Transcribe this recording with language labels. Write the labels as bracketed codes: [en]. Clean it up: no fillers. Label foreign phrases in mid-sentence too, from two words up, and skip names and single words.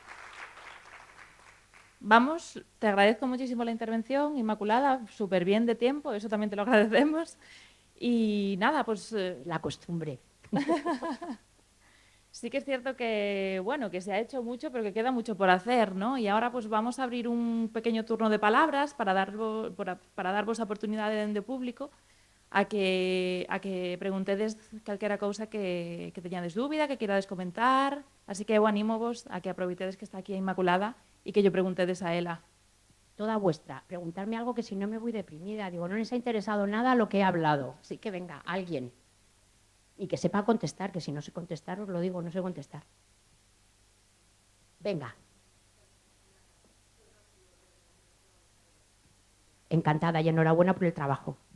[es] Vamos, te agradezco muchísimo la intervención, Inmaculada, súper bien de tiempo, eso también te lo agradecemos. Y nada, pues... La costumbre. Sí que es cierto que, bueno, que se ha hecho mucho, pero que queda mucho por hacer, ¿no? Y ahora pues vamos a abrir un pequeño turno de palabras para [gl] darvos a oportunidade de público a que preguntedes calquera cousa que teñades dúbida, que querades comentar. Así que eu anímovos a que aproveitedes que está aquí a Inmaculada e que lle preguntedes a ela. [es] Toda vuestra. Preguntarme algo que si no me voy deprimida. Digo, no les ha interesado nada lo que he hablado. Así que venga, alguien. Y que sepa contestar, que si no sé contestar, os lo digo, no sé contestar. Venga. Encantada y enhorabuena por el trabajo.